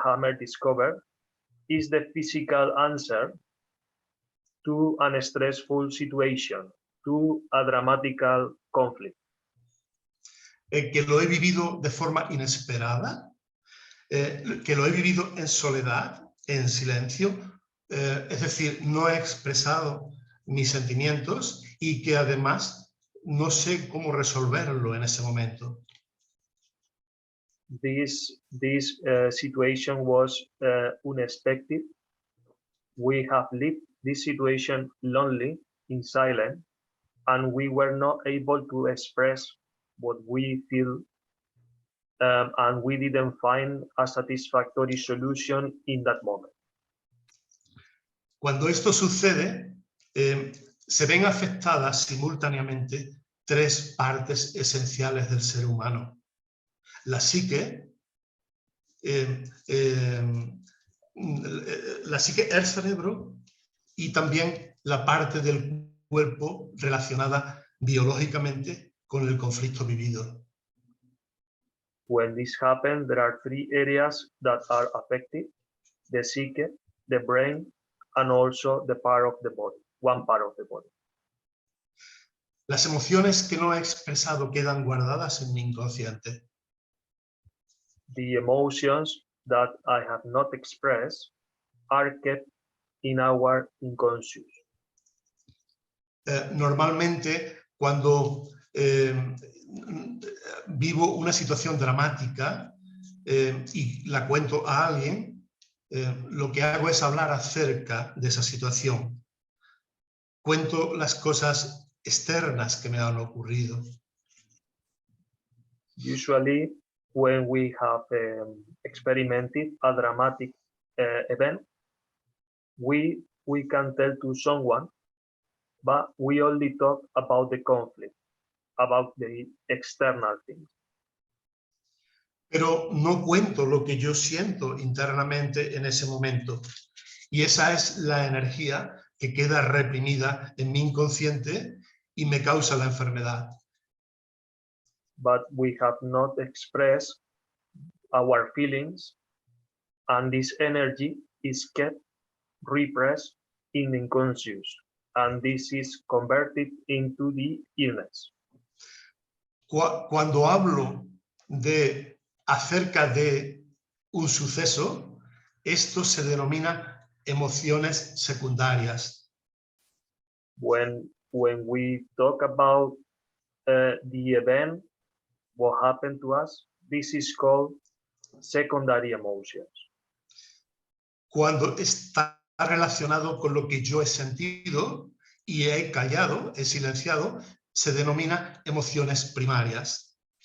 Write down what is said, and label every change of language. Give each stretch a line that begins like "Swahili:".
English: Hammer discovered, is the physical answer to a stressful situation, to a dramatical conflict.
Spanish: Que lo he vivido de forma inesperada, que lo he vivido en soledad, en silencio, es decir, no he expresado mis sentimientos y que además no sé cómo resolverlo en ese momento.
English: This situation was unexpected. We have lived this situation lonely, in silence, and we were not able to express what we feel, and we didn't find a satisfactory solution in that moment.
Spanish: Cuando esto sucede, se ven afectadas simultáneamente tres partes esenciales del ser humano. La psique, el cerebro y también la parte del cuerpo relacionada biológicamente con el conflicto vivido.
English: When this happens, there are three areas that are affected: the psyche, the brain, and also the part of the body, one part of the body.
Spanish: Las emociones que no he expresado quedan guardadas en mi inconsciente.
English: The emotions that I have not expressed are kept in our unconscious.
Spanish: Normalmente, cuando vivo una situación dramática y la cuento a alguien, lo que hago es hablar acerca de esa situación. Cuento las cosas externas que me han ocurrido.
English: Usually, when we have experimented a dramatic event, we can tell to someone, but we only talk about the conflict, about the external things.
Spanish: Pero no cuento lo que yo siento internamente en ese momento. Y esa es la energía que queda reprimida en mi inconsciente y me causa la enfermedad.
English: But we have not expressed our feelings, and this energy is kept repressed in the unconscious, and this is converted into the illness.
Spanish: Cuando hablo acerca de un suceso, esto se denomina emociones secundarias.
English: When we talk about the event, what happened to us, this is called secondary emotions.
Spanish: Cuando está relacionado con lo que yo he sentido y he callado, he silenciado, se denomina emociones primarias.